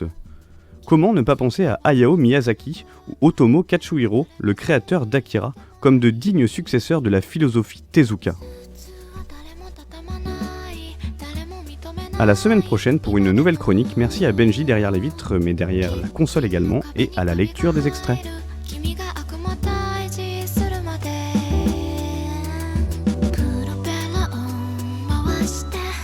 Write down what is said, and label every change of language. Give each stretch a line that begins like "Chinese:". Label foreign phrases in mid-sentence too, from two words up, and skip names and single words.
French: Comment ne pas penser à Hayao Miyazaki ou Otomo Katsuhiro, le créateur d'Akira, comme de dignes successeurs de la philosophie Tezuka. À la semaine prochaine pour une nouvelle chronique. Merci à Benji derrière les vitres, mais derrière la console également, et à la lecture des extraits.
Japanese: 君が悪魔退治するまでプロペラを回して